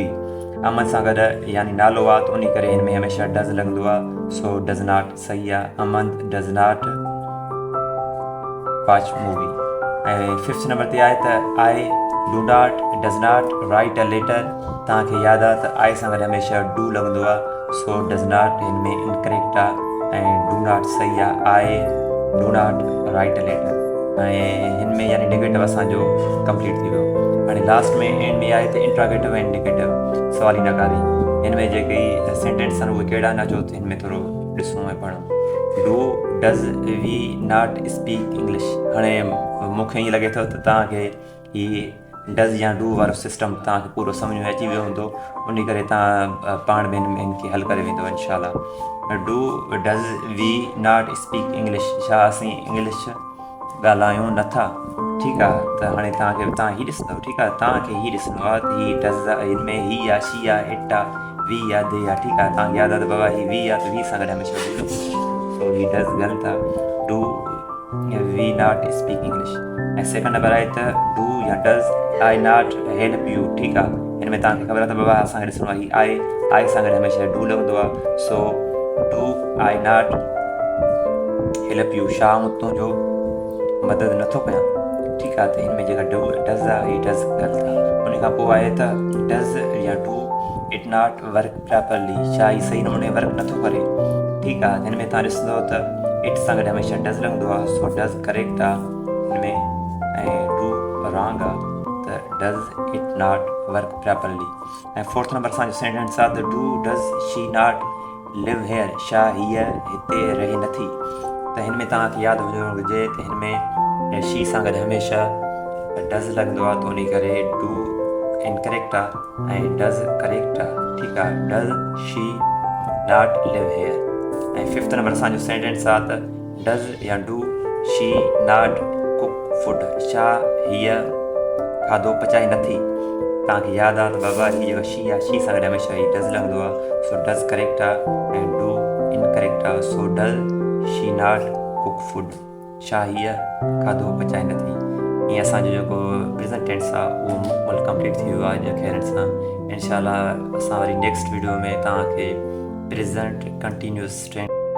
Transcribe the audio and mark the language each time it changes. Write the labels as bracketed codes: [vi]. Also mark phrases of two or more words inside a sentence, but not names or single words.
[sd] अहमद सां गॾु यानी नालो आहे त उन करे हिन में हमेशह डज़ लॻंदो आहे सो [en] does not [sd] सही आहे [en] Ahmad does not watch movie. ऐं fifth number [sd] ते आहे त [en] I do not does not write a letter. [sd] तव्हांखे यादि आहे त आई सां गॾु हमेशह डू लॻंदो आहे सो [en] does not [sd] हिन में इनकरेक्ट आहे ऐं [en] do not [sd] सही आहे [en] I do not write a letter [sd] ऐं हिन में यानी नेगेटिव असांजो कंप्लीट थी वियो। हाणे लास्ट में एंड में आहे त इंट्रागेटिव ऐं नेगेटिव सवाली नकारी। हिन में जेके सेंटेंस आहिनि उहे कहिड़ा न चओ त हिन में थोरो ॾिसूं ऐं पढ़ूं। [en] do does we not speak English. [sd] हाणे मूंखे ईअं लॻे थो त तव्हांखे हीअ डज़ या डू वारो सिस्टम तव्हांखे पूरो सम्झ में अची वियो हूंदो उन करे तव्हां पाण में हिनखे हल करे वेंदो इंशाल्लाह। [en] do does we not speak English. [sd] छा असीं इंग्लिश ॻाल्हायूं नथा ठीकु आहे त हाणे तव्हां हीअ ॾिसंदव ठीकु आहे तव्हांखे हीअ ॾिसणो आहे त हीअ डज़ हिन में ही आहे शी आहे इट आहे वी आहे दे आहे ठीकु आहे तव्हांखे यादि आहे त बाबा हीअ वी आहे त वी सां गॾु हमेशह डू सो ही डज़ ग़लति आहे [en] do we not speak English. [sd] ऐं [en] second number [sd] आहे त डू या [en] does I not help you [sd] ठीकु आहे हिन में तव्हांखे ख़बर आहे त बाबा असांखे ॾिसणो आहे ही आई सां गॾु हमेशह डू लॻंदो आहे सो [en] do I not help you [sd] छा आऊं तुंहिंजो मदद नथो कयां ठीकु आहे त हिन में जेका डज़ आहे हीअ डज़ ग़लति आहे। उन खां पोइ आहे त [en] डज़ या do it not work properly. [sd] छा हीअ सही नमूने वर्क नथो करे ठीकु आहे हिन में तव्हां ॾिसंदव त इट सां गॾु हमेशह डज़ लॻंदो आहे सो [en] does correct [sd] आहे हिन में ऐं [en] do wrong [sd] आहे त [en] does it not work properly. ऐं fourth number [sd] असांजो सेंटेंस आहे त [en] do does she not live here. [sd] छा हीअ हिते रहे नथी त हिन में तव्हांखे यादि हुजणु घुरिजे त हिन में शी सां गॾु हमेशह डज़ लॻंदो आहे त उन करे [en] do incorrect [sd] आहे ऐं [en] does correct [sd] आहे ठीकु आहे [en] does she not live here. ऐं fifth number [sd] असांजो सेंटेंस आहे त [en] डज़ या do she not cook food. [sd] छा हीअ खाधो पचाए नथी तव्हांखे यादि आहे त बाबा हीअ जेको शी आहे शी सां गॾु हमेशह हीअ डज़ लॻंदो आहे सो [en] does correct [sd] आहे ऐं [en] do incorrect [sd] आहे सो [en] does she not cook food. [sd] छा हीअ खाधो पचाए नथी। ईअं असांजो जेको [en] present tense [sd] आहे उहो मुकमल कंप्लीट थी वियो आहे खैरनि सां। इंशाल्लाह असां वरी [en] next video [sd] में तव्हांखे [en] present continuous tense